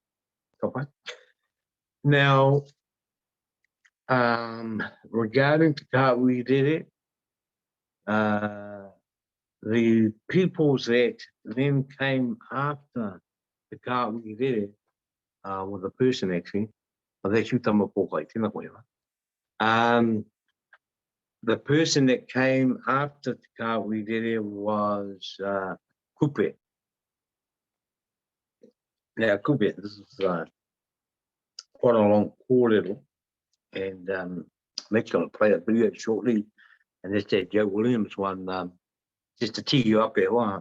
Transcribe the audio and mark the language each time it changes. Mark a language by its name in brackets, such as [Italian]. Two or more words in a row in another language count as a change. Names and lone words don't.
[English] Now, regarding the Kāwi Rere, the peoples that then came after the Kāwi Rere, well, the person actually, that's Utama Pōkai, [Māori] tēnā koe wā. [English] The person that came after Te Kāwi Rere was Kupe. Now, Kupe, this is quite a long kōrero, and Matt's going to play a video shortly, and that's that Joe Williams one, just to tee you up there.